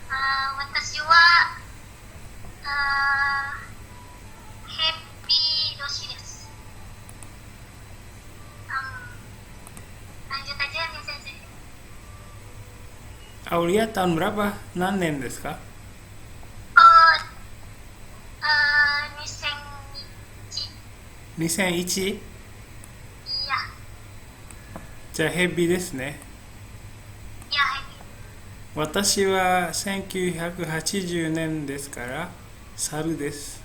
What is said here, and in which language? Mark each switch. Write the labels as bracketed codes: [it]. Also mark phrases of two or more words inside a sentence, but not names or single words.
[ja] 私はヘッピー年です。 [id] lanjut aja nih sensei. Aulia tahun berapa? [ja] 何年ですか? [id] Oh, 2001. 2001? [ja] いや、じゃあヘビですね。いや、ヘビ私は1980年ですから猿です。